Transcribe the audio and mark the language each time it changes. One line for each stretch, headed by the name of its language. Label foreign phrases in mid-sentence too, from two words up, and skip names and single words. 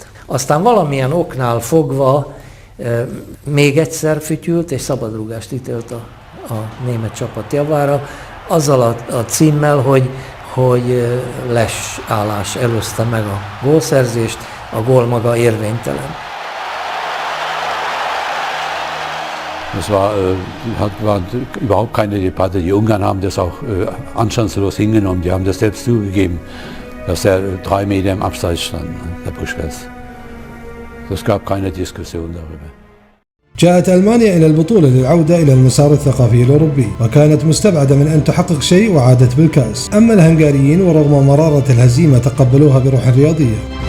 Hungarian: Aztán valamilyen oknál fogva még egyszer fütyült és szabadrúgást ítélt a német csapat javára, azzal a címmel, hogy les állás előzte meg a gólszerzést, a gól maga érvénytelen.
German: Das war überhaupt keine Debatte. Die Ungarn haben das auch anstandslos hingenommen. Die haben das selbst zugegeben, dass er 3 Meter im Abseits stand, der Puskás. Es gab keine Diskussion darüber.
Arabic: جاءت ألمانيا إلى البطولة للعودة إلى المسار الثقافي الأوروبي، وكانت مستبعدة من أن تحقق شيء وعادت بالكأس. أما الهنغاريين ورغم مرارة الهزيمة تقبلوها بروح رياضية.